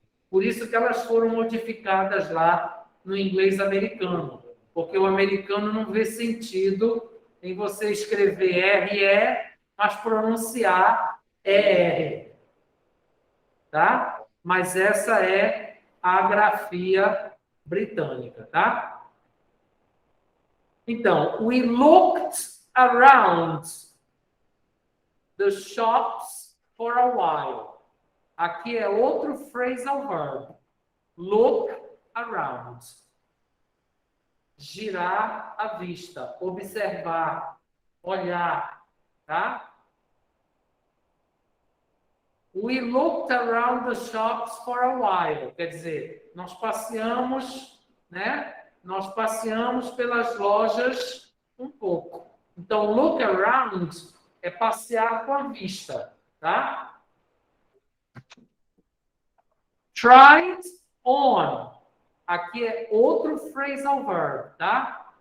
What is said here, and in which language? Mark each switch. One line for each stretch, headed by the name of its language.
Portuguese: Por isso que elas foram modificadas lá no inglês americano, porque o americano não vê sentido em você escrever RE, mas pronunciar ER. Tá? Mas essa é a grafia britânica, tá? Então,
English: we looked around the shops for a while.
Portuguese: Aqui é outro phrasal verb.
English: Look around.
Portuguese: Girar a vista, observar, olhar, tá?
English: We looked around the shops for a while.
Portuguese: Quer dizer, nós passeamos, né? Nós passeamos pelas lojas um pouco. Então, look around é passear com a vista, tá?
English: Tried on.
Portuguese: Aqui é outro phrasal verb, tá?